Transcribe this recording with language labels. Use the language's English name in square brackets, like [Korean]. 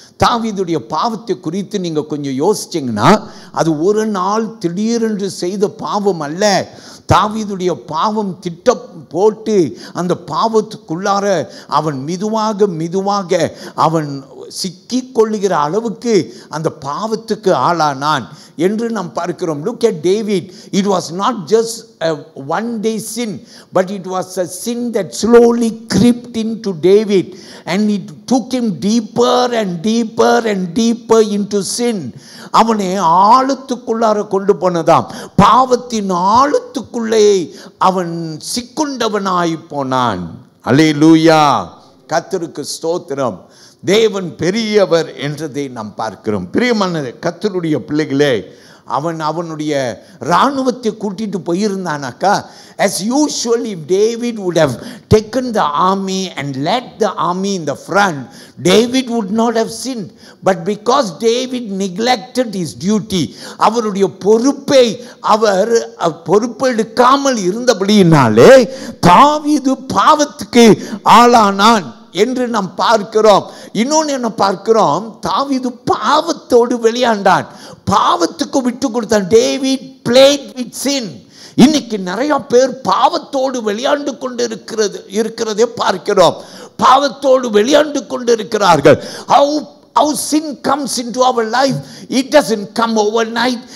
[Tamil] தாவீதுடைய பாவத்தை குறித்து நீங்கள் கொஞ்சம் யோசிச்சிங்கன்னா, அது ஒரு நாள் திடீரென்று செய்த பாவம் அல்ல. தாவீதுடைய பாவம் திட்டம் போட்டு அந்த பாவத்துக்குள்ளார அவன் மெதுவாக அவன் சிக்கிக் கொள்ளுகிற அளவுக்கு அந்த பாவத்துக்கு ஆளானான் என்று நாம் பார்க்கிறோம். [English] Look at David. It was not just a one day sin, but it was a sin that slowly crept into David, and it took him deeper and deeper and deeper into sin. [Tamil] அவனை ஆழத்துக்குள்ளார கொண்டு போனதாம். பாவத்தின் ஆழத்துக்குள்ளே அவன் சிக்குண்டவனாய் போனான். அல்லேலூயா, கர்த்தருக்கு ஸ்தோத்திரம். தேவன் பெரியவர் என்றதை நாம் பார்க்கிறோம். பிரியமான கர்த்தருடைய பிள்ளைகளே, அவனுடைய இராணுவத்தை கூட்டிட்டு போயிருந்தானாக்கா, [English] as usual, if David would have taken the army and led the army in the front, David would not have sinned. But because David neglected his duty, [Tamil] அவருடைய பொறுப்பை அவர் பொறுப்பெடுக்காமல் இருந்தபடியினாலே தாவீது பாவத்துக்கு ஆளானான் என்று நாம் பார்க்கிறோம். இன்னொன்று என்ன பார்க்கிறோம், தாவீது பாவத்தோடு விளையாண்டான், பாவத்துக்கு விட்டு கொடுத்தான். [English] David played with sin. [Tamil] இன்னைக்கு நிறைய பேர் பாவத்தோடு விளையாண்டு கொண்டு இருக்கிறதை பார்க்கிறோம். பாவத்தோடு விளையாண்டு கொண்டு இருக்கிறார்கள். [English] How sin comes into our life, it doesn't come overnight.